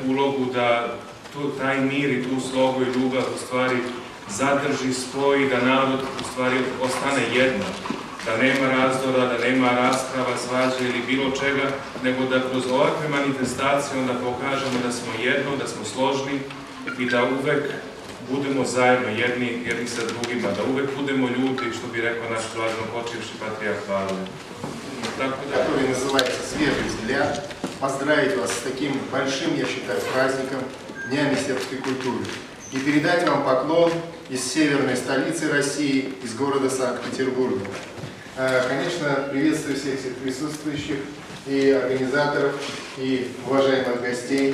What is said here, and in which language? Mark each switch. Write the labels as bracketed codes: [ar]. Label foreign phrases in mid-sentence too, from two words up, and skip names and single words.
[sr] ulogu da taj mir i tu slogu i ljubav u stvari zadrži, spoji, da narod u stvari ostane jedno, da nema razdora, da nema rasprava, svađe ili bilo čega, nego da kroz ovakve manifestacije onda pokažemo da smo jedno, da smo složni i da uvek budemo zajedno jedni sa drugima, da uvek budemo ljudi, što bi rekao naš blažno počivši patrijarh Pavle. [ru] Который называется «Свежий взгляд», поздравить вас с таким большим, я считаю, праздником, Днями сербской культуры. И передать вам поклон из северной столицы России, из города Санкт-Петербурга. Конечно, приветствую всех присутствующих, и организаторов, и уважаемых гостей.